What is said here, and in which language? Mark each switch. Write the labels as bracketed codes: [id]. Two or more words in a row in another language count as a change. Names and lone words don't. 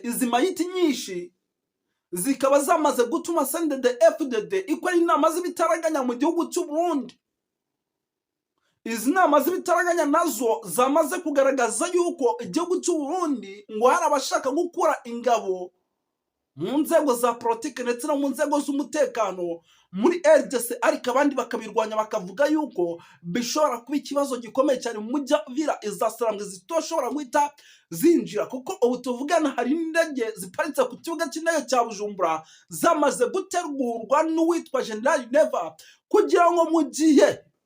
[rw] Izi mayiti nyinshi zikaba zamaze gutuma CNDD FDD ikora inama z'ibitaraganya mu gihugu cy'u Burundi. Izi nama z'ibitaraganya nazo zamaze kugaragaza yuko igihugu cy'u Burundi ngo hari abashaka gukura ingabo mu nzego za politike ndetse no mu nzego z'umutekano muri RDC, ariko abandi bakabirwanya bakavuga yuko bishobora kuba ikibazo gikomeye cyane mu mujyi Vira izasarambwe zitoshobora guhita zinjira, kuko ubu tuvugana hari indege ziparitse ku kibuga cy'indege cya Bujumbura zamaze gutegurwa n'uwitwa General Neva kugira ngo mu gihe